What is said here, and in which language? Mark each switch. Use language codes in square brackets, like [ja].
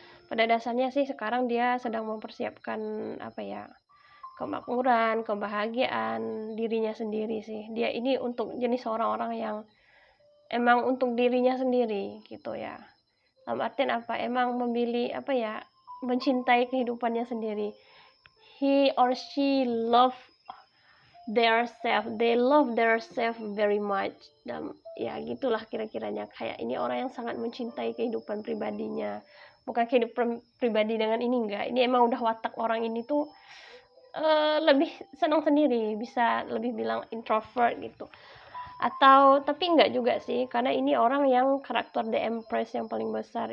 [id] Pada dasarnya sih sekarang dia sedang mempersiapkan kemakmuran, kebahagiaan dirinya sendiri sih. Dia ini untuk jenis orang-orang yang emang untuk dirinya sendiri gitu ya. Dalam artian apa? Emang memilih mencintai kehidupannya sendiri. [en] He or she love their self, they love their self very much. [id] Dan ya gitulah kira-kiranya, kayak ini orang yang sangat mencintai kehidupan pribadinya. Bukan kehidupan pribadi dengan ini enggak. Ini emang udah watak orang ini tuh lebih senang sendiri, bisa lebih bilang introvert gitu. Atau tapi enggak juga sih, karena ini orang yang karakter The Empress yang paling besar.